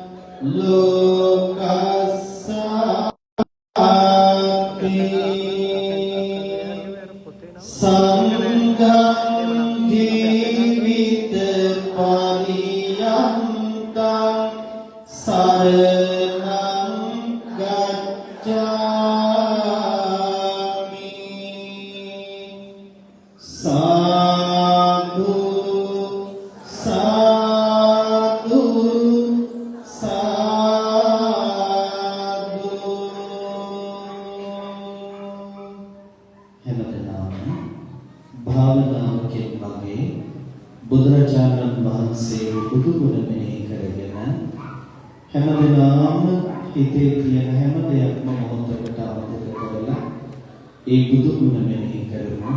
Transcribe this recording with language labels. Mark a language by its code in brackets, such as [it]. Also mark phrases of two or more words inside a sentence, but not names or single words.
[pi] ලෝකස්සාති සංඝං ජීවිත පරියන්තං සරණං ගච්ඡාමි සාදු [si] සාදු සාදු හැමදෙනාම භාවනාවකින් වගේ බුදුරජාණන් වහන්සේ බුදු ගුණ මෙහි කරගෙන හැමදෙනාම හිතේ තියෙන හැම දෙයක්ම මොහොතකට අමතක කරලා ඒ බුදු ගුණ මෙහි කරමු.